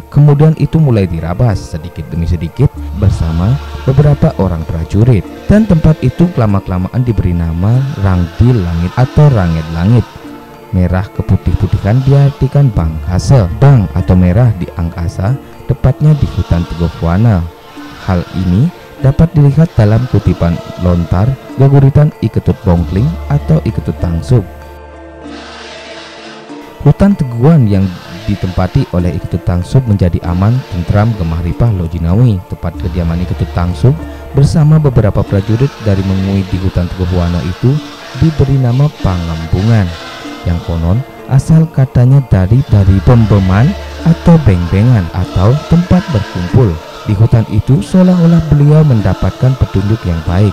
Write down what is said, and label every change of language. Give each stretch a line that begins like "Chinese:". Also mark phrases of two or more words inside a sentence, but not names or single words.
Indonesian: Kemudian itu mulai dirabas sedikit demi sedikit bersama beberapa orang prajurit, dan tempat itu lama-kelamaan diberi nama Rangdi Langit atau Rangit Langit. Merah keputih-putihan diartikan Bangkasa, bang atau merah di angkasa, tepatnya di hutan Teguhwana. Hal ini dapat dilihat dalam kutipan lontar geguritan I Ketut Bongkling atau I Ketut Tangsub. Hutan Teguhan yang ditempati oleh I Ketut Tangsub menjadi aman, tentram, gemah ripah Lojinawi, tempat kediaman I Ketut Tangsub bersama beberapa prajurit dari Mengui di hutan Teguhwana itu diberi nama Pangambungan, yang konon asal katanya dari pembeman atau beng-bengan atau tempat berkumpul. Di hutan itu seolah-olah beliau mendapatkan petunjuk yang baik.